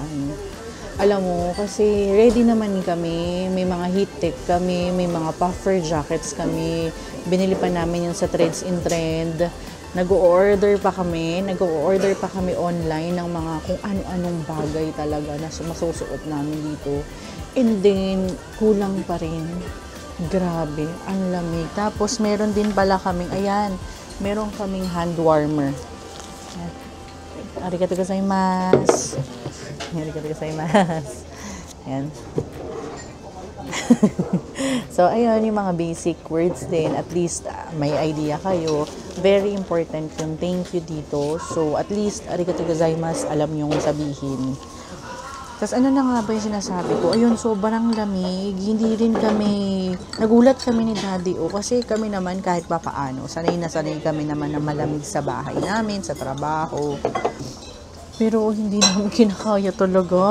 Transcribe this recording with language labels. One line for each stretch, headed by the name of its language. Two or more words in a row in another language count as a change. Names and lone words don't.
Filipino: Alam mo, kasi ready naman kami, may mga
English: heat tech
Filipino: kami, may mga
English: puffer jackets
Filipino: kami, binili pa namin yung sa Trends in Trend, nag-o-order pa kami online ng mga kung ano-anong bagay talaga na masusuot namin dito. And then, kulang pa rin. Grabe, ang lamig. Tapos, meron din pala kaming, ayan, meron kaming hand warmer.
Japanese: ありがとうございます. ありがとうございます.
Filipino: Ayan. So, ayun, yung mga
English: basic words
Filipino: din.
English: At least,
Filipino: may idea kayo.
English: Very important
Filipino: yung
English: thank you
Filipino: dito.
English: So, at least,
Japanese: ありがとうございます,
Filipino: alam yung sabihin. Tapos, ano na nga ba yung sinasabi ko? Ayun, sobrang lamig. Hindi rin kami, nagulat kami ni Daddy kasi kami naman kahit pa paano. Sanay na sanay kami naman na malamig sa bahay namin, sa trabaho. Pero hindi namin kinakaya talaga.